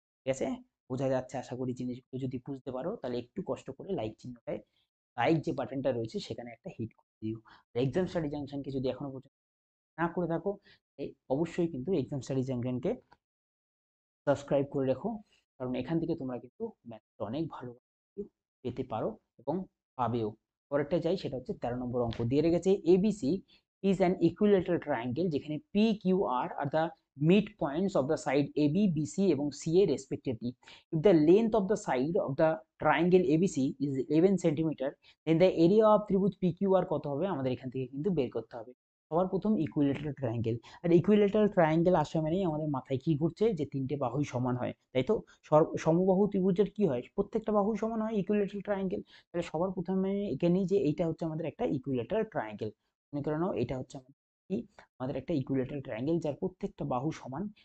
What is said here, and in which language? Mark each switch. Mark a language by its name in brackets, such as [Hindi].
[Bangla] ঠিক আছে, বোঝা যাচ্ছে আশা করি, জিনিসগুলো যদি বুঝতে পারো তাহলে একটু কষ্ট করে লাইক চিহ্নটায়, লাইক যে বাটনটা রয়েছে সেখানে একটা হিট করে দিও। এক্সাম স্টাডি জাংশনকে যদি এখনো পর্যন্ত না করে থাকো অবশ্যই কিন্তু এক্সাম স্টাডি জাংশনকে সাবস্ক্রাইব করে রেখো, কারণ এখান থেকে তোমরা কিন্তু ম্যাথটা অনেক ভালো পেতে পারো এবং পাবেও। পরেরটা যাই, সেটা হচ্ছে 13 নম্বর অঙ্ক দিয়ে রেখেছে ABC [English] is an equilateral triangle [Bangla] যেখানে [English] PQR are the mid points of the side AB, BC [Bangla] এবং [English] CA respectively. If the length of the side of the triangle ABC is 11 centimeter, then the area of [Bangla] ত্রিভুজ PQR কত হবে, আমাদের এখান থেকে কিন্তু বের করতে হবে। সবার প্রথম ইকুইলেটারাল ট্রায়াঙ্গেল, আর ইকুইলেটারাল ট্রায়াঙ্গেল আসা মানেই আমাদের মাথায় কি ঘুরছে, যে তিনটে বাহুই সমান হয়, তাই তো। সমবাহু ত্রিভুজের কি হয়, প্রত্যেকটা বাহু সমান হয় ইকুইলেটারাল ট্রায়াঙ্গেল। তাহলে সবার প্রথমে এঁকে নিই যে এইটা হচ্ছে আমাদের একটা ইকুইলেটারাল ট্রায়াঙ্গেল, মনে করে নাও এটা হচ্ছে আমাদের কি, আমাদের একটা ইকুইলেটারাল ট্রায়াঙ্গেল যার প্রত্যেকটা বাহু সমান।